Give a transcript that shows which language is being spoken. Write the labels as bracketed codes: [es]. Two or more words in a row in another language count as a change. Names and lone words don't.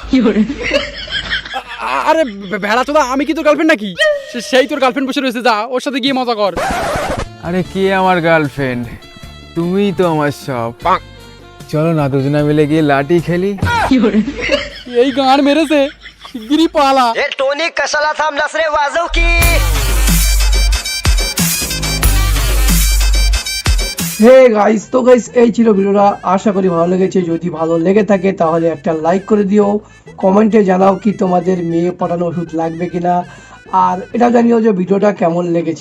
[bn] আরে ভেড়া চোদা, আমি কি তোর গার্লফ্রেন্ড নাকি? সেই তোর গার্লফ্রেন্ড বসে রয়েছে, যা ওর সাথে গিয়ে মজা কর। আরে কে আমার গার্লফ্রেন্ড? তুমিই তো আমার সব। চলো না দুজনে মিলে গিয়ে লাঠি খেলি। এই গান মেরেছে, শিগগিরই পালা। [mr] टोनी कशाला थांबलास रे वाजव की [en] hey guys, [bn] তো গাইস এই ছিল ভিডিওটা, আশা করি ভালো লেগেছে। যদি ভালো লেগে থাকে তাহলে একটা লাইক করে দিও, কমেন্টে জানাও কি তোমাদের মেয়ে পটানো ওষুধ লাগবে কিনা, আর এটাও জানিও যে ভিডিওটা কেমন লেগেছে।